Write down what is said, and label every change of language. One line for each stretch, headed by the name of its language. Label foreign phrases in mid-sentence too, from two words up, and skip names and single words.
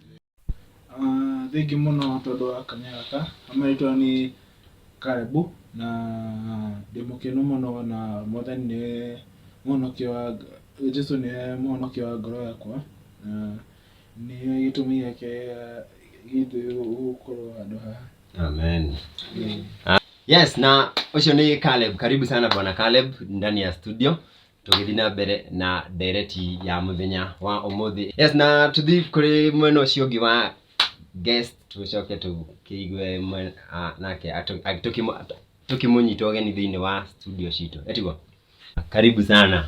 Kikuyu: Thengi mũno tondũ wa kanya gaka. Amaitwa nĩ Caleb na ndĩ mũkenu mũno na Mwathani nĩ mũhonokia wa Jesũ nĩ mũhonokia wa ngoro yakwa, na nĩ gĩtũmi gĩake gĩthuĩ gũkorwo handũ haha. Amen. Yes, na ũcio nĩ Caleb.
Swahili: Karibu sana bwana Caleb ndani ya studio,
Kikuyu: tũgĩthiĩ na mbere na ndereti ya mũthenya wa ũmũthĩ. Yes, na tũthiĩ kũrĩ mwena ũcio ũngĩ wa guest, tũcoke tũkĩigue nake tũkĩmũnyita ũgeni thĩinĩ wa studio citũ. Etiguo?
Swahili: Karibu sana.